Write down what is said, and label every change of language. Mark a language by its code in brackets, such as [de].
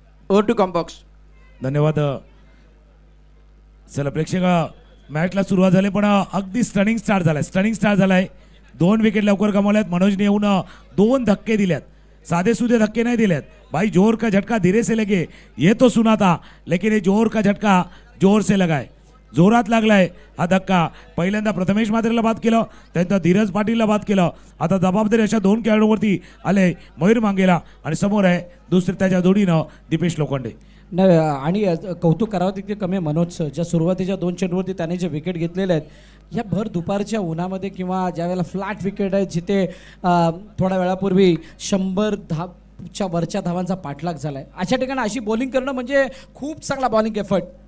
[en] Over to combox. [mr] धन्यवाद. चला प्रेक्षक, मॅचला सुरुवात झाली पण अगदी [en] stunning start [mr] झालाय. 2 विकेट लवकर गमावल्यात. मनोजने येऊन 2 धक्के दिल्यात. साधे सुधे धक्के नाही दिलेत. [hi] भाई जोर का झटका धीरे से लगे ये तो सुना था, लेकिन ये जोर का झटका जोर से लगाय. [mr] जोरात लागलाय हा धक्का. पहिल्यांदा प्रथमेश म्हात्रेला बाद केलं, त्यानंतर धीरज पाटीलला बाद केलं. आता जबाबदारी अशा 2 खेळाडूंवरती आले, मयूर मांगेला आणि समोर आहे दुसरी त्याच्या जोडीनं दीपेश लोखंडे. नाही, आणि कौतुक करावं तितके कमी आहे मनोजचं. ज्या सुरुवातीच्या 2 चेंडूवरती त्याने जे विकेट घेतलेले आहेत या भर दुपारच्या उन्हामध्ये किंवा ज्या वेळेला फ्लॅट विकेट आहे जिथे थोड्या वेळापूर्वी 100 च्या वरच्या धावांचा पाठलाग झालाय, अशा ठिकाणी अशी बॉलिंग करणं म्हणजे खूप चांगला [en] Bowling effort.